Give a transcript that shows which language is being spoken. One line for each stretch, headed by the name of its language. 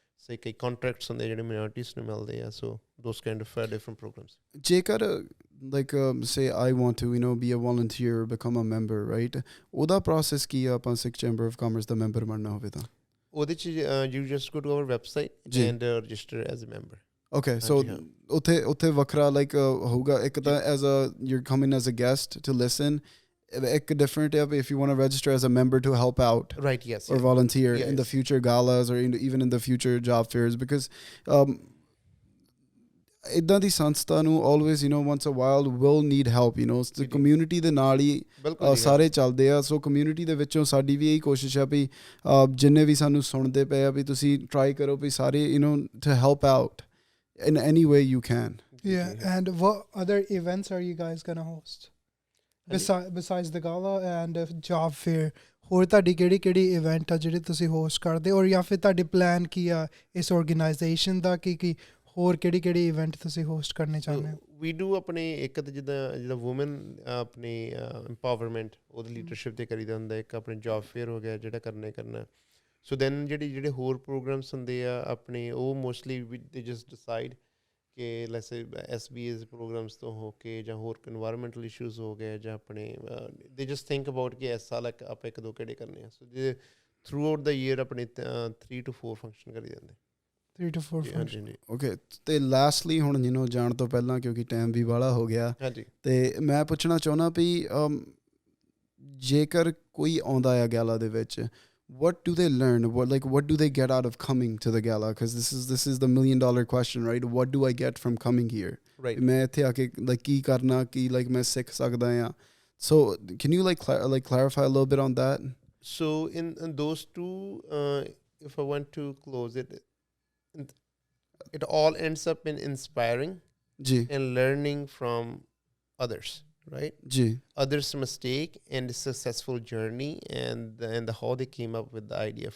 Punjabi: ਸੇ ਕਈ contracts ਹੁੰਦੇ ਜਿਹੜੇ minorities ਨੂੰ ਮਿਲਦੇ ਆ,
English: so those kind of different programs. ਜੇਕਰ like say I want to be a volunteer, become a member, right?
Punjabi: ਉਹਦਾ process ਕੀ ਆ ਆਪਾਂ Sikh Chamber of Commerce ਦਾ member ਬਣਨਾ ਹੋਵੇ ਤਾਂ? ਉਹਦੇ 'ਚ
English: you just go to our website and register as a member. Okay, so
Punjabi: ਉੱਥੇ ਵੱਖਰਾ
English: like
Punjabi: ਹੋਊਗਾ ਇੱਕ ਤਾਂ
English: as a you're coming as a guest to listen, ਇੱਕ different if you want to register as a member to help out, right? Yes, or volunteer in the future galas or even in the future job fairs, because
Punjabi: ਇੱਦਾਂ ਦੀ ਸੰਸਥਾ ਨੂੰ
English: always once a while will need help, the community
Punjabi: ਦੇ ਨਾਲ ਹੀ ਸਾਰੇ ਚੱਲਦੇ ਆ। ਸੋ community ਦੇ ਵਿੱਚੋਂ ਸਾਡੀ ਵੀ ਇਹੀ ਕੋਸ਼ਿਸ਼ ਆ ਵੀ ਜਿੰਨੇ ਵੀ ਸਾਨੂੰ ਸੁਣਦੇ ਪਏ ਆ ਵੀ ਤੁਸੀਂ ਟਰਾਈ ਕਰੋ ਵੀ ਸਾਰੇ
English: to help out in any way you can. Yeah, and what other events are you guys gonna host besides the gala and job fair?
Punjabi: ਹੋਰ ਤੁਹਾਡੀ ਕਿਹੜੀ ਇਵੈਂਟ ਆ ਜਿਹੜੇ ਤੁਸੀਂ ਹੋਸਟ ਕਰਦੇ, ਔਰ ਜਾਂ ਫਿਰ ਤੁਹਾਡੇ ਪਲਾਨ ਕੀ ਆ ਇਸ ਆਰਗੇਨਾਈਜੇਸ਼ਨ ਦਾ, ਕੀ ਹੋਰ ਕਿਹੜੀ ਇਵੈਂਟ ਤੁਸੀਂ ਹੋਸਟ ਕਰਨੇ ਚਾਹੁੰਦੇ ਹੋ? ਵੀ ਡੂ ਆਪਣੇ ਇੱਕ ਤਾਂ ਜਿੱਦਾਂ ਵੂਮਨ ਆਪਣੀ ਇੰਪਾਵਰਮੈਂਟ ਉਹਦੀ ਲੀਡਰਸ਼ਿਪ 'ਤੇ ਕਰੀਦਾ ਹੁੰਦਾ, ਇੱਕ ਆਪਣੇ ਜੋਬ ਫੇਅਰ ਹੋ ਗਿਆ ਜਿਹੜਾ ਕਰਨਾ। ਸੋ ਦੈਨ ਜਿਹੜੇ ਹੋਰ ਪ੍ਰੋਗਰਾਮਸ ਹੁੰਦੇ ਆ ਆਪਣੇ, ਉਹ ਮੋਸਟਲੀ ਦੇ ਜਸਟ ਡਿਸਾਈਡ ਕਿ ਲੈਟਸ ਸੇ SBA's ਪ੍ਰੋਗਰਾਮਸ ਤੋਂ ਹੋ ਕੇ ਜਾਂ ਹੋਰ ਇਨਵਾਇਰਮੈਂਟਲ ਇਸ਼ੂਜ਼ ਹੋ ਗਏ, ਜਾਂ ਆਪਣੇ ਦੇ ਜਸਟ ਥਿੰਕ ਅਬਾਊਟ ਕਿ ਇਸ ਸਾਲ ਆਪਾਂ ਇੱਕ ਦੋ ਕਿਹੜੇ ਕਰਨੇ ਆ। ਸੋ ਜੇ ਥਰੂ ਆਊਟ ਦਾ ਈਅਰ ਆਪਣੇ 3 to 4 ਫੰਕਸ਼ਨ ਕਰੀ ਜਾਂਦੇ। 3 to 4 ਫੰਕਸ਼ਨ। ਓਕੇ, ਤੇ ਲਾਸਟਲੀ ਹੁਣ ਜਾਣ ਤੋਂ ਪਹਿਲਾਂ ਕਿਉਂਕਿ ਟਾਈਮ ਵੀ ਵਾਲਾ ਹੋ ਗਿਆ, ਤੇ ਮੈਂ ਪੁੱਛਣਾ ਚਾਹੁੰਦਾ ਵੀ ਜੇਕਰ ਕੋਈ ਆਉਂਦਾ ਆ ਗੈਲਾ ਦੇ ਵਿੱਚ,
English: what do they learn? What do they get out of coming to the gala? Because this is the $1 million question, right? What do I get from coming here? Right.
Punjabi: मैं इत्थे आके की करना की मैं सीख सकदा हां.
English: So can you clarify a little bit on that? So in those two, if I want to close it, it all ends up in inspiring and learning from others. Right? Others' mistake and successful journey, and how they came up with the idea.